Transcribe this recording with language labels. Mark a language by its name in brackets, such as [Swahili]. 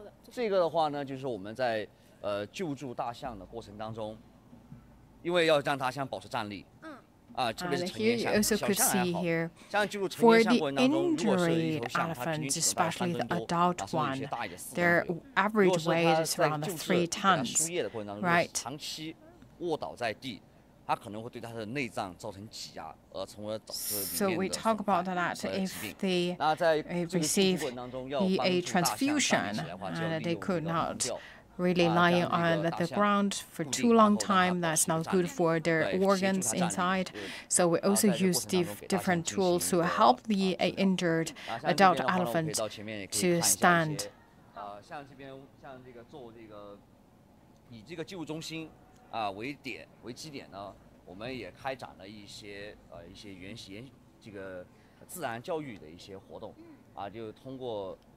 [Chinese] 这个的话呢，就是我们在救助大象的过程当中，因为要让大象保持站立。 [English] And here you also could see here for the injured elephants, especially the adult one, their average weight is around 3 tons, right? [Chinese] 长期卧倒在地，它可能会对它的内脏造成挤压，从而导致。 [English] So we talk about that if they receive a transfusion and they could not really lying on the ground for too long time, that's not good for their organs inside. So we also use different tools to help the injured adult elephant to stand. [Chinese] 像这边像这个做这个以这个救护中心为基点呢，我们也开展了一些这个自然教育的一些活动，就通过。